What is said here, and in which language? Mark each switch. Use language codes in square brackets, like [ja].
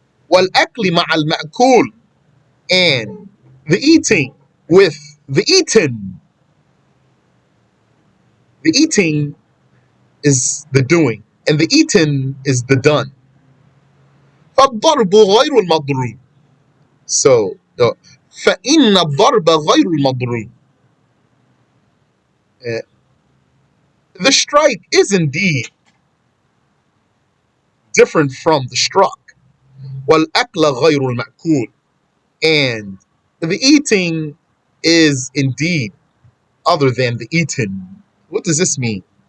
[ar] والأكل مع المأكول, [en] and the eating with the eaten. The eating is the doing, and the eaten is the done. [ar] فالضرب غير المضروب. So, فإن الضرب غير المضروب. [en] The strike is indeed different from the struck. [ar] والأكل غير المأكول, [en] and the eating is indeed other than the eaten. What does this mean?